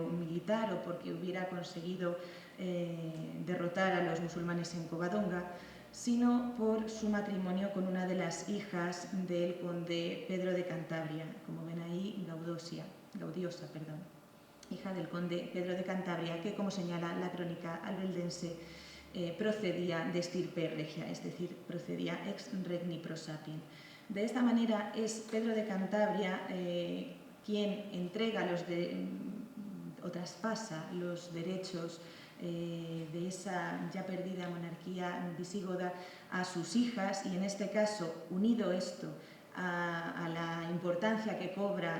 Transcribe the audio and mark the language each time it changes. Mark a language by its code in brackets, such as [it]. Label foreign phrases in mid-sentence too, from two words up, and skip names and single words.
[es] militar o porque hubiera conseguido derrotar a los musulmanes en Covadonga, sino por su matrimonio con una de las hijas del conde Pedro de Cantabria, como ven ahí, Gaudiosa, hija del conde Pedro de Cantabria, que, como señala la crónica albeldense, procedía de estirpe regia, es decir, procedía [la] ex regni prosapien. [es] De esta manera es Pedro de Cantabria quien entrega o traspasa los derechos de esa ya perdida monarquía visigoda a sus hijas y en este caso, unido esto a la importancia que cobra